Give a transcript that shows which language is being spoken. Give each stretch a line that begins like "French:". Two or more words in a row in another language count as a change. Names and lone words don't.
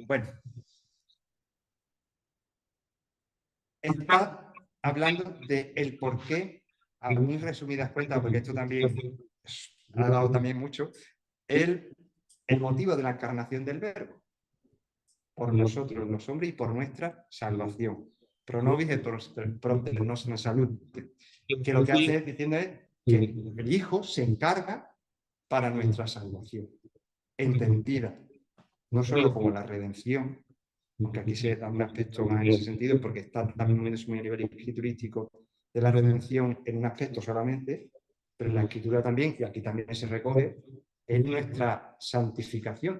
Spanish: Bueno, está hablando del por qué, a muy resumidas cuentas, porque esto también ha dado también mucho, el motivo de la encarnación del Verbo, por nosotros los hombres y por nuestra salvación.
Latin: Pro nobis et propter nostra
Spanish: salud. Que lo que hace es diciendo es que el Hijo se encarga para nuestra salvación, entendida, no solo como la redención, aunque aquí se da un aspecto más en ese sentido, porque está también moviéndose muy a nivel escriturístico, de la redención en un aspecto solamente, pero en la Escritura también, y aquí también se recoge, es nuestra santificación.